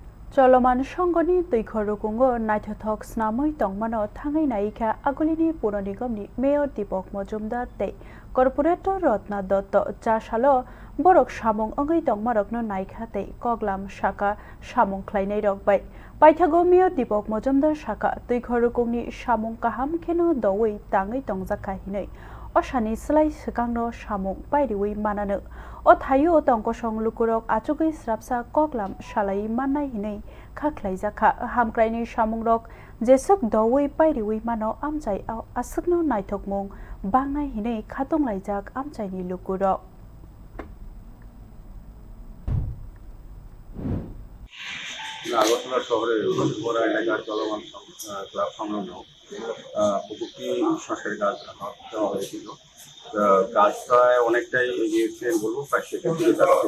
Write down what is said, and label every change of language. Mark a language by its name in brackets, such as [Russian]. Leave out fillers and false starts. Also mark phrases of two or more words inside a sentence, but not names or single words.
[Kok Borok] চলমান সংগনি दैखरुकुंगो नायथथक स्नामै तंगमानो थाङै नायिका आगुलिनि पुर निगमनि मेयर दीपक मजुमदार तै कर्पोरेटर रत्ना दत्त चासालो बरक सामुं अंगै तंगमारकनो नायखा तै कगलाम शाखा सामुं ख्लायनाय रकबाय पाइथागो मेयर दीपक मजुमदार शाखा दैखरुकुंगनि सामुं काहाम खेनो दवै ताङै तंजाखा हिनै असानि सलाय सिगांनो सामुं बायरिवै मानानो o thayo tongkosong lukurok achugui srapsa koklam shalai manai hinai khaklaijaka hamkraini samungrok jesuk dowui pairiwi mano amchai asukno naithokmung bangnai hinai khatonglajak amchaini lukurok [Bangla] আগরতলা শহরের বড় এলাকার চলমান ক্লাব সংলগ্ন প্রযুক্তি সংস্কারের কাজ দেওয়া হয়েছিল। কাজটা অনেকটাই এগিয়েছে বলবো, প্রায় শেষের দিকে যাচ্ছে।